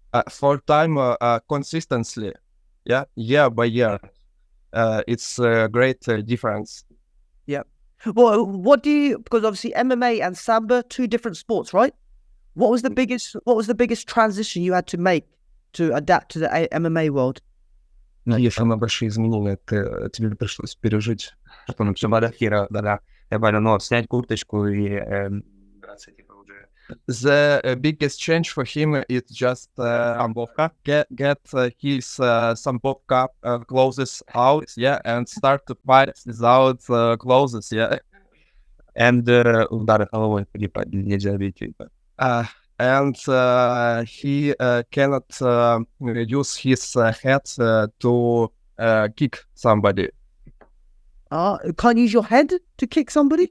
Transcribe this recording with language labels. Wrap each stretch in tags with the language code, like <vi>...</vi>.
<en>4-time consistently, year by year. It's a great difference. Yeah. Well, because obviously MMA and Sambo, 2 different sports, right? What was the biggest transition you had to make to adapt to the MMA world?</en> <ru>Самые большие изменения тебе пришлось пережить. Да. Я понял, снять курточку и драться, типа, уже</ru> <en>The biggest change for him is just get his Sambovka clothes out, yeah, and start to fight without clothes, yeah. And</en> <ru>удары головой типа нельзя бить.</ru> <en>And he cannot use his head to kick somebody. Can't use your head to kick somebody?</en>